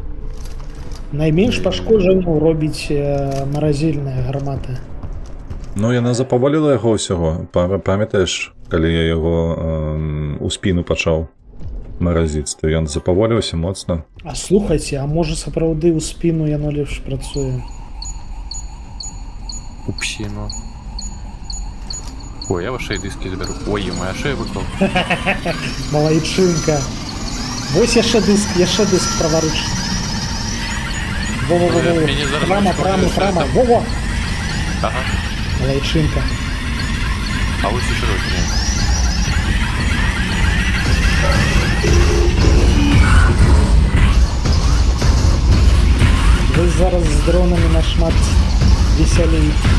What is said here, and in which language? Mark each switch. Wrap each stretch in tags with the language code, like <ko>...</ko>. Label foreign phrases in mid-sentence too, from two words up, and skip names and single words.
<be>Найменш пашкоджанняў робіць маразільная гармата. Ну, яна запаволіла яго ўсяго. Памятаеш, калі я яго у спіну пачаў маразіць, то ён запаволіўся моцна. А слухайце, а можа сапраўды ў спіну яно лепш працуе? Упсіно.</be> <ru>Ой, я ваши диски заберу. Ой, моя шея выклал.</ru> <be>Малайчынка. Вось яшчэ дыск праварыш. Во-во-во-во. Мяне зараз Прама. Во-во. Ага. Малайчынка.</be> <uk>А ось і широкий.</uk> <be>Вы зараз з дронамі нашмат весялей.</be>